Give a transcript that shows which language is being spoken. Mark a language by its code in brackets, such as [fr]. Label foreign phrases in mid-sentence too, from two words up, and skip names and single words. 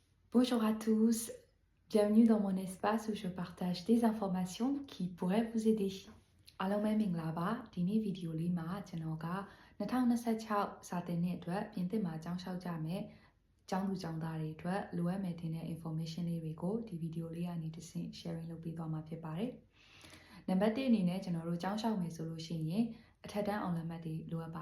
[fr] Bonjour à tous, bienvenue dans mon espace où je partage des informations qui pourraient vous aider. [my] အားလုံးပဲမင်္ဂလာပါဒီနေ့ဗီဒီယိုလေးမှာကျွန်တော်က2026စာတင်တဲ့အတွက်ပြင်သစ်မှာကျောင်းလျှောက်ကြမယ်ကျောင်းသူကျောင်းသားတွေအတွက်လိုအပ်မယ်တင်တဲ့ information လေးတွေကိုဒီဗီဒီယို လေးကနေတစ်ဆင့် sharing လုပ်ပေးသွားမှာဖြစ်ပါတယ်။နံပါတ်1အနေနဲ့ကျွန်တော်တို့ကျောင်းလျှောက်မယ်ဆိုလို့ရှိရင်အထက်တန်းအောင်လက်မှတ်တွေလိုအပ်